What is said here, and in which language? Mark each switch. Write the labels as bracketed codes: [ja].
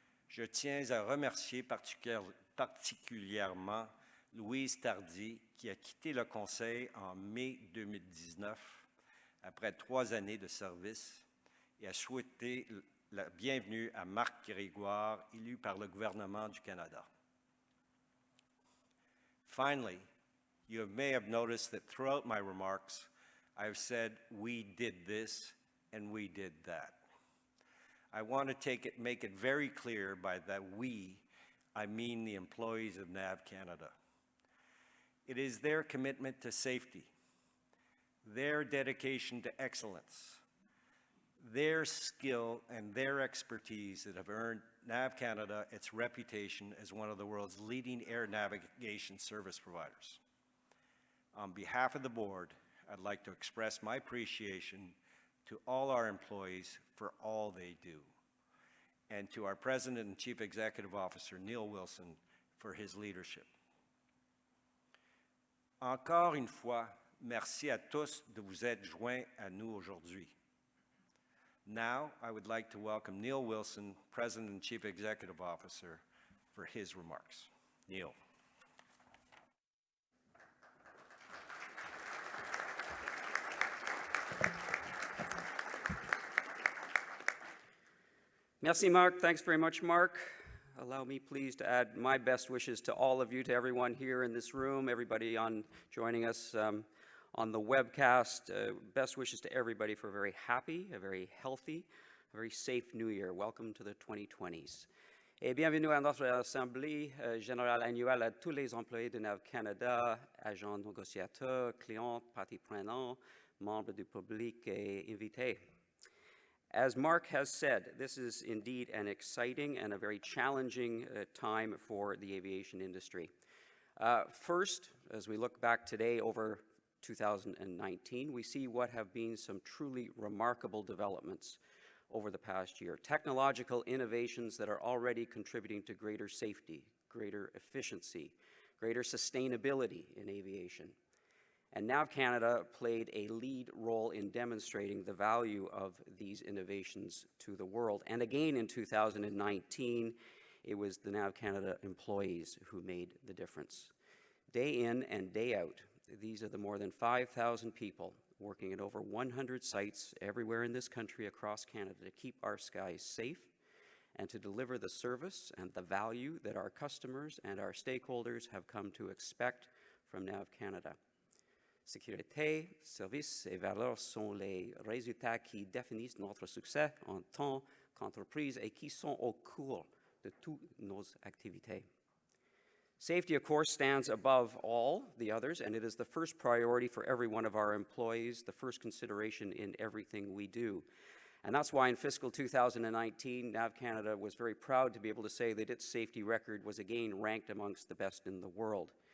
[fr] Je tiens à remercier particulièrement Louise Tardy, qui a quitté le Conseil en mai 2019 après 3 années de service, et à souhaiter la bienvenue à Marc Grégoire, élu par le gouvernement du Canada. [en] Finally, you may have noticed that throughout my remarks, I have said, we did this and we did that. I want to make it very clear by that we, I mean the employees of NAV Canada. It is their commitment to safety, their dedication to excellence, their skill and their expertise that have earned NAV Canada its reputation as one of the world's leading air navigation service providers. On behalf of the board, I'd like to express my appreciation to all our employees for all they do, and to our President and Chief Executive Officer, Neil Wilson, for his leadership. [fr] Encore une fois, merci à tous de vous être joints à nous aujourd'hui. [en] Now, I would like to welcome Neil Wilson, President and Chief Executive Officer, for his remarks. Neil. [fr] Merci, [en] Marc. Thanks very much, Marc. Allow me, please, to add my best wishes to all of you, to everyone here in this room, everybody joining us on the webcast. Best wishes to everybody for a very happy, a very healthy, a very safe New Year. Welcome to the 2020s. [fr] Et bienvenue à notre Assemblée générale annuelle à tous les employés de NAV CANADA, agents négociateurs, clients, parties prenantes, membres du public et invités. [en] As Marc has said, this is indeed an exciting and a very challenging time for the aviation industry. First, as we look back today over 2019, we see what have been some truly remarkable developments over the past year. Technological innovations that are already contributing to greater safety, greater efficiency, greater sustainability in aviation. And NAV Canada played a lead role in demonstrating the value of these innovations to the world. And again in 2019, it was the NAV Canada employees who made the difference. Day in and day out, these are the more than 5,000 people working at over 100 sites everywhere in this country across Canada to keep our skies safe and to deliver the service and the value that our customers and our stakeholders have come to expect from NAV Canada. [fr] Sécurité, service et valeurs sont les résultats qui définissent notre succès en tant qu'entreprise et qui sont au cœur de toutes nos activités. [en] Safety, of course, stands above all the others, and it is the first priority for every one of our employees, the first consideration in everything we do. And that's why in fiscal 2019, NAV Canada was very proud to be able to say that its safety record was again ranked amongst the best in the world.